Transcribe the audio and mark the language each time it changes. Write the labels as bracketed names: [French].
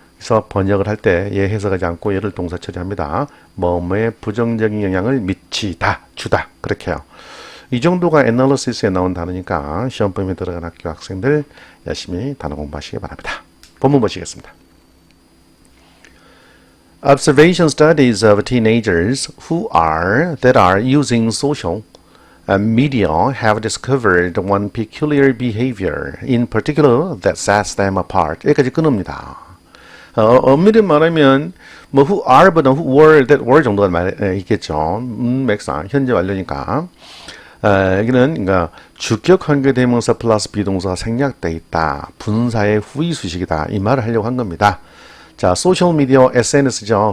[Korean] 그래서 번역을 할 때 얘 해석하지 않고 얘를 동사 처리합니다. 뭐뭐에 부정적인 영향을 미치다, 주다 그렇게 해요. 이 정도가 애널리시스에 나온 단어니까 시험범위에 들어간 학교 학생들 열심히 단어 공부하시기 바랍니다. 본문 보시겠습니다. [English] Observation studies of teenagers that are using social media have discovered one peculiar behavior in particular that sets them apart. [Korean] 여기까지 끊습니다. 엄밀히 말하면 뭐 who are보다 who were, that were 정도가 있겠죠. 맥상 현재 완료니까. 여기는 그러니까 주격 관계대명사 플러스 비동사가 생략돼 있다. 분사의 후위 수식이다. 이 말을 하려고 한 겁니다. 자, 소셜미디어 SNS죠.